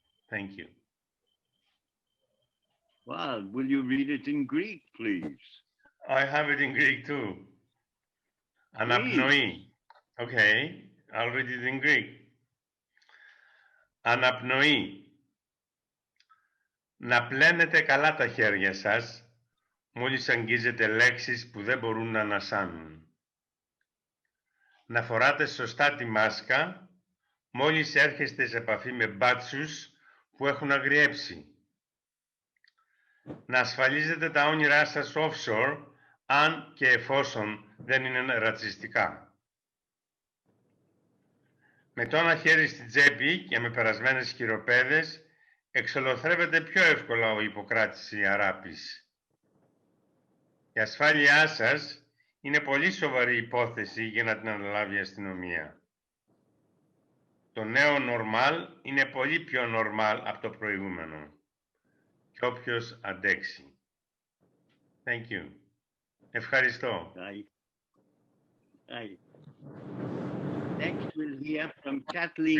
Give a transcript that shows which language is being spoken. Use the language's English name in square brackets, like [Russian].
[English] Thank you. Wow, will you read it in Greek, please? I have it in Greek too. Anapnoή. Okay, I'll read it in Greek. [Greek] Αναπνοή. Να πλένετε καλά τα χέρια σας μόλις αγγίζετε λέξεις που δεν μπορούν να ανασάνουν. Να φοράτε σωστά τη μάσκα μόλις έρχεστε σε επαφή με μπάτσους που έχουν αγριέψει. Να ασφαλίζετε τα όνειρά σας offshore αν και εφόσον δεν είναι ρατσιστικά. Με το ένα χέρι στην τσέπη και με περασμένες χειροπέδες εξολοθρεύεται πιο εύκολα ο Ιπποκράτης η Αράπης. Η ασφάλειά σας είναι πολύ σοβαρή υπόθεση για να την αναλάβει η αστυνομία. Το νέο normal είναι πολύ πιο normal από το προηγούμενο. Και όποιος αντέξει. [English] Thank you. [Greek] Ευχαριστώ. [English] Next, we'll hear from Kathleen